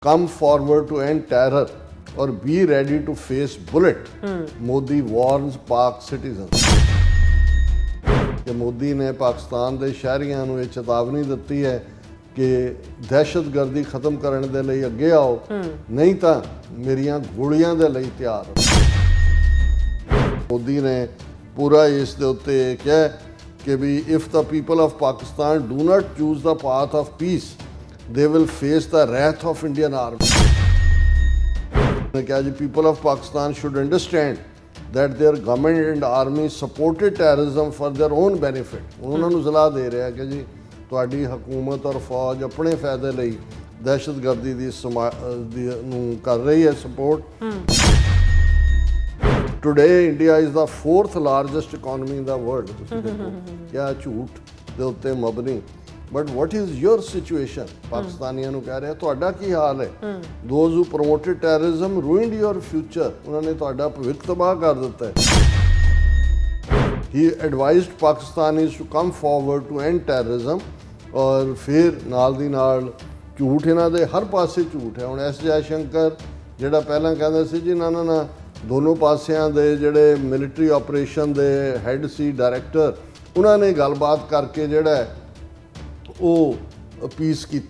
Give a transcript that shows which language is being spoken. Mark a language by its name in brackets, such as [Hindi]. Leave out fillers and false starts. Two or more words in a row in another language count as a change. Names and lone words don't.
[English] come forward to end terror or be ready to face bullet, Modi warns Pak citizens. [Punjabi] ਕਿ ਮੋਦੀ ਨੇ ਪਾਕਿਸਤਾਨ ਦੇ ਸ਼ਹਿਰੀਆਂ ਨੂੰ ਇਹ ਚੇਤਾਵਨੀ ਦਿੱਤੀ ਹੈ ਕਿ ਦਹਿਸ਼ਤਗਰਦੀ ਖਤਮ ਕਰਨ ਦੇ ਲਈ ਅੱਗੇ ਆਓ, ਨਹੀਂ ਤਾਂ ਮੇਰੀਆਂ ਗੋਲੀਆਂ ਦੇ ਲਈ ਤਿਆਰ ਹੋ। ਮੋਦੀ ਨੇ ਪੂਰਾ ਇਸ ਦੇ ਉੱਤੇ ਕਿਹਾ ਕਿ ਵੀ [English] ਇਫ the people of Pakistan do not choose the path of peace, they will face the wrath of Indian army. [Punjabi] ਨੇ ਕਿਹਾ ਜੀ [English] people of Pakistan should understand that their government and army supported terrorism for their own benefit. [Punjabi] ਉਹਨਾਂ ਨੂੰ ਸਲਾਹ ਦੇ ਰਿਹਾ ਕਿ ਜੀ ਤੁਹਾਡੀ ਹਕੂਮਤ ਔਰ ਫੌਜ ਆਪਣੇ ਫਾਇਦੇ ਲਈ ਦਹਿਸ਼ਤਗਰਦੀ ਦੀ ਨੂੰ ਕਰ ਰਹੀ ਹੈ ਸਪੋਰਟ। [English] Today India is the 4th largest economy in the world. [Punjabi] ਤੁਸੀਂ ਦੇਖੋ ਕਿਆ ਝੂਠ ਦੇ ਉੱਤੇ ਮਬਨੀ। [English] But what is your situation? [Punjabi] ਪਾਕਿਸਤਾਨੀਆਂ ਨੂੰ ਕਹਿ ਰਿਹਾ ਤੁਹਾਡਾ ਕੀ ਹਾਲ ਹੈ? [English] Those who promoted terrorism ruined your future. [Punjabi] ਉਹਨਾਂ ਨੇ ਤੁਹਾਡਾ ਭਵਿੱਖ ਤਬਾਹ ਕਰ ਦਿੱਤਾ ਹੈ। [English] He advised Pakistanis to come forward to end terrorism. [Punjabi] ਔਰ ਫਿਰ ਨਾਲ ਦੀ ਨਾਲ ਝੂਠ ਇਹਨਾਂ ਦੇ ਹਰ ਪਾਸੇ ਝੂਠ ਹੈ। ਹੁਣ ਐਸ ਜੈ ਸ਼ੰਕਰ ਜਿਹੜਾ ਪਹਿਲਾਂ ਕਹਿੰਦਾ ਸੀ ਜੀ ਨਾ ਦੋਨੋਂ ਪਾਸਿਆਂ ਦੇ ਜਿਹੜੇ [English] military operation [Punjabi] ਦੇ ਹੈੱਡ ਸੀ ਡਾਇਰੈਕਟਰ, ਉਹਨਾਂ ਨੇ ਗੱਲਬਾਤ ਕਰਕੇ ਜਿਹੜਾ ਉਹ ਪੀਸ ਕੀਤੀ।